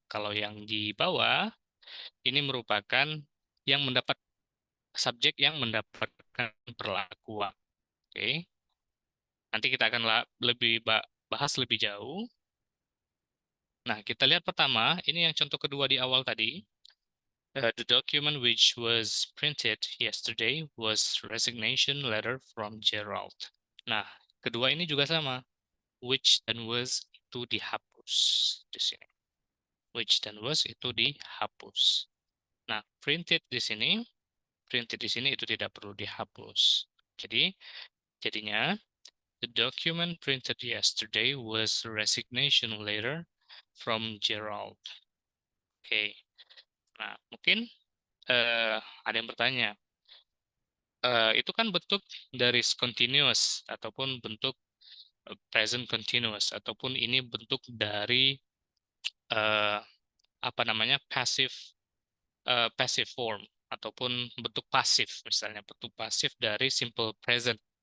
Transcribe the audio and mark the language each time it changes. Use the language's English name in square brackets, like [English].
[Indonesian] Kalau yang di bawah ini merupakan yang mendapat, subjek yang mendapatkan perlakuan. Oke, nanti kita akan lebih bahas lebih jauh. Nah, kita lihat pertama, ini yang contoh kedua di awal tadi. [English] The document which was printed yesterday was resignation letter from Gerald. [Indonesian] Nah, kedua ini juga sama. Which dan was itu dihapus di sini. Which dan was itu dihapus. Nah, printed di sini itu tidak perlu dihapus. Jadi, jadinya [English] the document printed yesterday was resignation letter from Gerald. [Indonesian] Oke. Nah, mungkin ada yang bertanya, itu kan bentuk dari continuous ataupun bentuk present continuous ataupun ini bentuk dari uh, apa namanya, passive form ataupun bentuk pasif, misalnya bentuk pasif dari simple present.